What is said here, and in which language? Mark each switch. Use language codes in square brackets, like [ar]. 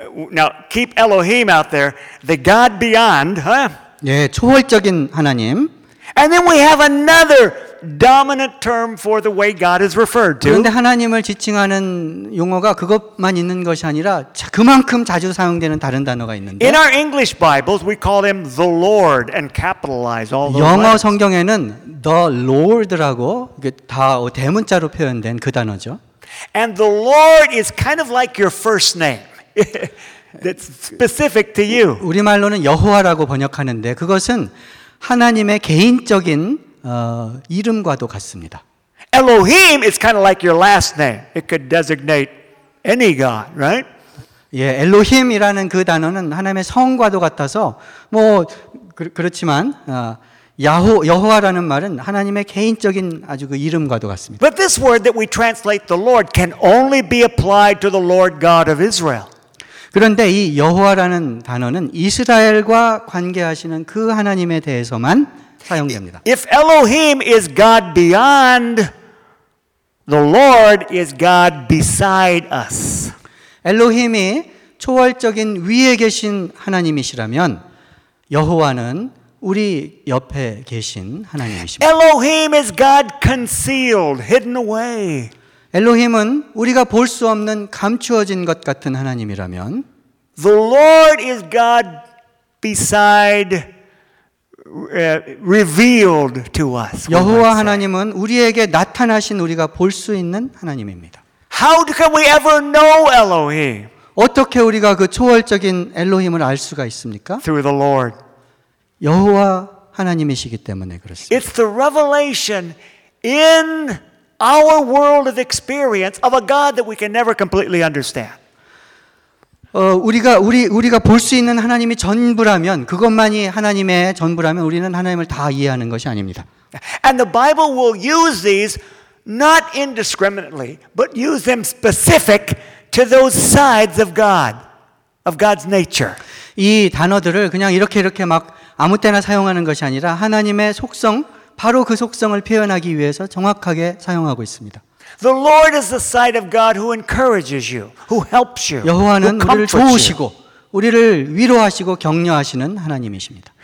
[en] Now keep Elohim out there, the God beyond, huh? [ko] 예, 초월적인 하나님. [en] And then we have another dominant term for the way God is referred to. [ko] 그런데 하나님을 지칭하는 용어가 그것만 있는 것이 아니라 그만큼 자주 사용되는 다른 단어가 있는데. [en] In our English Bibles, we call him the Lord and capitalize all the words. [ko] 영어 성경에는 the Lord라고 다 대문자로 표현된 그 단어죠. [en] And the Lord is kind of like your first name. That's specific to you. [ko] 우리말로는 여호와라고 번역하는데 그것은 하나님의 개인적인 이름과도 같습니다. [en] Elohim is kind of like your last name. It could designate any god, right? [ko] 예, Elohim이라는 그 단어는 하나님의 성과도 같아서 뭐 그렇지만 여호와라는 말은 하나님의 개인적인 아주 그 이름과도 같습니다. [en] But this word that we translate the Lord can only be applied to the Lord God of Israel. [ko] 그런데 이 여호와라는 단어는 이스라엘과 관계하시는 그 하나님에 대해서만 사용됩니다. [en] If Elohim is God beyond, the Lord is God beside us. [ko] 엘로힘이 초월적인 위에 계신 하나님이시라면 여호와는 우리 옆에 계신 하나님이십니다. [en] Elohim is God concealed, hidden away. [ko] 엘로힘은 우리가 볼 수 없는 감추어진 것 같은 하나님이라면 [en] The Lord is God beside revealed to us. [ko] 여호와 하나님은 우리에게 나타나신 우리가 볼 수 있는 하나님입니다. [en] How can we ever know Elohim? [ko] 어떻게 우리가 그 초월적인 엘로힘을 알 수가 있습니까? [en] Through the Lord. [ko] 여호와 하나님이시기 때문에 그렇습니다. [en] It's the revelation in our world of experience of a God that we can never completely understand. [ko] 우리가 볼 수 있는 하나님이 전부라면 그것만이 하나님의 전부라면 우리는 하나님을 다 이해하는 것이 아닙니다. [en] And the Bible will use these not indiscriminately, but use them specific to those sides of God, of God's nature. [ko] 이 단어들을 그냥 이렇게 막 아무 때나 사용하는 것이 아니라 하나님의 속성 바로 그 속성을 표현하기 위해서 정확하게 사용하고 있습니다. [en] The Lord is the side of God who encourages you, who helps you. [ko] 여호와는 [en] who [ko] 우리를 도우시고 우리를 위로하시고 격려하시는 하나님이십니다.